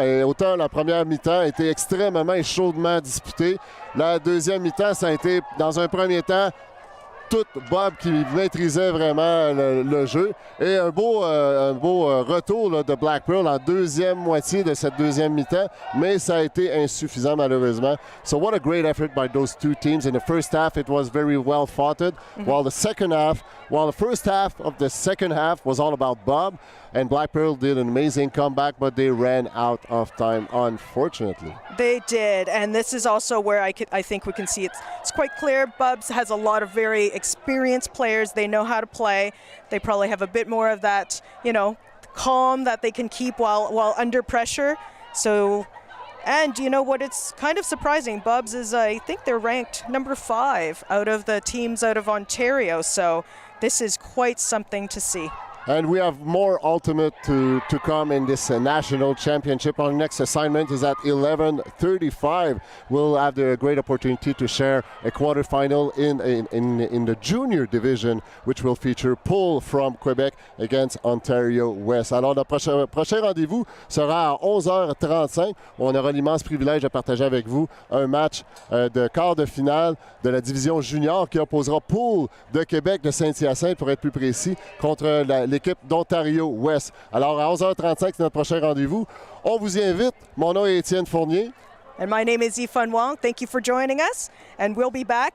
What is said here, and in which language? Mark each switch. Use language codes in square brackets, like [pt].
[fr] Et autant la première mi-temps a été extrêmement et chaudement disputée. La deuxième mi-temps, ça a été, dans un premier temps, tout Bob qui maîtrisait vraiment le jeu. Et un beau retour là, de Blackpearl en deuxième moitié de cette deuxième mi-temps, mais ça a été insuffisant malheureusement. [en] So what a great effort by those two teams. In the first half, it was very well fought, while the first half of the second half was all about Bob, and Blackpearl did an amazing comeback, but they ran out of time, unfortunately. They did, and this is also where I think we can see it's quite clear. BUBs has a lot of very experienced players. They know how to play. They probably have a bit more of that, calm that they can keep while under pressure. So, and you know what? It's kind of surprising. BUBs is, I think they're ranked number 5 out of the teams out of Ontario. So, this is quite something to see. And we have more ultimate to come in this national championship. Our next assignment is at 11:35. We'll have the great opportunity to share a quarterfinal in the junior division, which will feature Paul from Quebec against Ontario West. [fr] Alors, le prochain rendez-vous sera à 11h35. On aura l'immense privilège de partager avec vous un match de quart de finale de la division junior qui opposera Paul de Québec, de Saint-Hyacinthe, pour être plus précis, contre l'équipe d'Ontario West. Alors, à 11h35, c'est notre prochain rendez-vous. On vous y invite. Mon nom est Étienne Fournier. [en] And my name is Yifan Wong. Thank you for joining us, and we'll be back